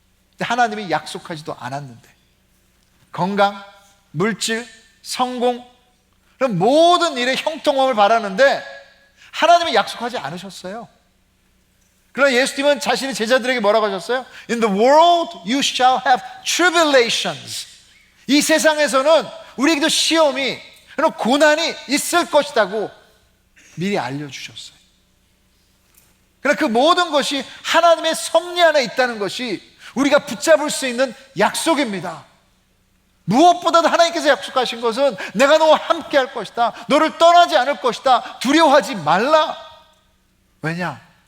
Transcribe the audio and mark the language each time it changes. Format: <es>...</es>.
<ko>근데 하나님이 약속하지도 않았는데 건강, 물질, 성공 그런 모든 일의 형통함을 바라는데 하나님이 약속하지 않으셨어요. 그러나 예수님은 자신의 제자들에게 뭐라고 하셨어요?</ko> <en>In the world you shall have tribulations.</en> <ko>이 세상에서는 우리에게도 시험이, 그런 고난이 있을 것이라고 미리 알려주셨어요. 그러나 그 모든 것이 하나님의 섭리 안에 있다는 것이 우리가 붙잡을 수 있는 약속입니다. 무엇보다도 하나님께서 약속하신 것은 내가 너와 함께 할 것이다, 너를 떠나지 않을 것이다, 두려워하지 말라. 왜냐?</ko>